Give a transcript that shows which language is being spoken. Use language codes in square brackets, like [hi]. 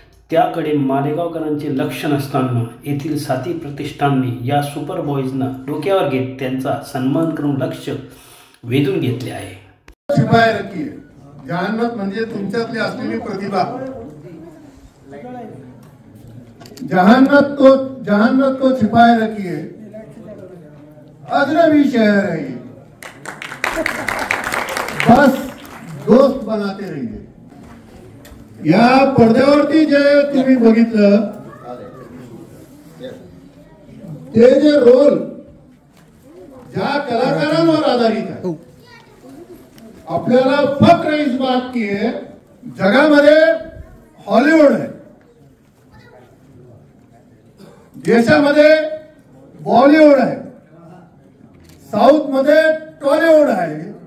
[mr] त्याकडे मालेगावकरांचे लक्ष नसताना येथील साथी प्रतिष्ठानने या सुपर बॉईजना डोक्यावर घेत त्यांचा सन्मान करून लक्ष वेधून घेतले आहे. शिपाई रखी जहान्नत म्हणजे तुमच्यातली असलेली प्रतिभा. [hi] जहान्नत को छिपाए रखिए, अजनबी शहर है ये, बस दोस्त बनाते रहिए. [mr] या पडद्यावरती जे तुम्ही बघितलं ते जे रोल ज्या कलाकारांवर आधारित आहे, आपल्याला [hi] फक्र इस बात की है [mr] जगामध्ये हॉलिवूड आहे, देशामध्ये बॉलिवूड आहे, साऊथ मध्ये टॉलिवूड आहे.